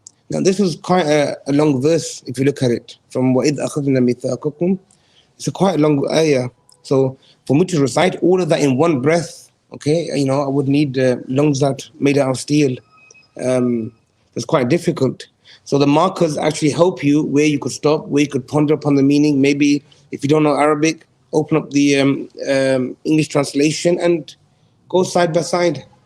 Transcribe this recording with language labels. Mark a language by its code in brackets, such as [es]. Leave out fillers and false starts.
[en] Now this is quite a long verse if you look at it. [ar] From وَإِذْ أَخَذْنَا مِيثَاقَكُمْ. [en] It's a quite a long ayah. So for me to recite all of that in one breath, okay, I would need lungs that made out of steel. It's quite difficult. So the markers actually help you where you could stop, where you could ponder upon the meaning. Maybe if you don't know Arabic, open up the English translation and go side by side.